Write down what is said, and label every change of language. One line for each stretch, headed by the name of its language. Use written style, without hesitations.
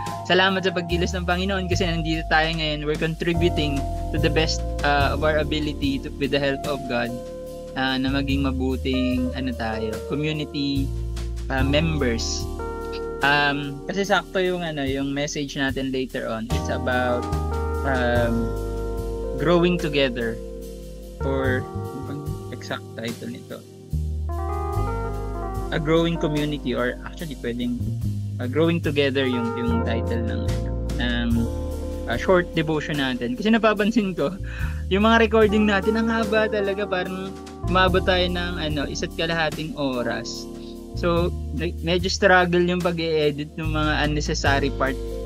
Filipino: Salamat sa pagkilos ng Panginoon kasi nandito tayo ngayon.
English: We're contributing to the best of our ability with the help of God
Filipino: na maging mabuting
English: community members.
Filipino: Kasi sakto yung message natin later on.
English: It's about growing together, or exact title nito, a growing community, or actually pwedeng growing together yung title ng short devotion natin.
Filipino: Kasi napapansin ko yung mga recording natin ang haba talaga, parang umabot tayo ng 1.5 oras. So medyo struggle yung pag-i-edit ng mga unnecessary part.